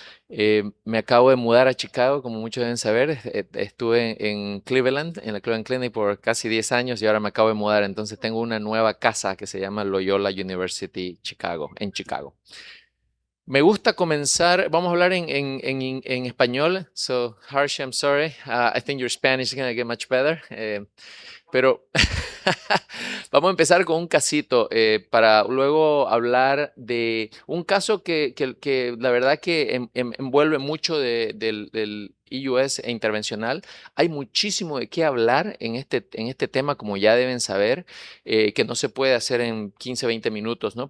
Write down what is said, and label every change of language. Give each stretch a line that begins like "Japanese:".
Spanish: Me acabo de mudar a Chicago, como muchos deben saber. Estuve en Cleveland, en la Cleveland Clinic por casi 10 años y ahora me acabo de mudar. Entonces tengo una nueva casa que se llama Loyola University Chicago, en Chicago. Me gusta comenzar, vamos a hablar en español.
English: So, Harsh, I'm sorry. I think your Spanish is going to get much better.
Spanish: Pero vamos a empezar con un casito para luego hablar de un caso que la verdad que envuelve mucho del EUS e intervencional. Hay muchísimo de qué hablar en este tema, como ya deben saber, que no se puede hacer en 15, 20 minutos, ¿no?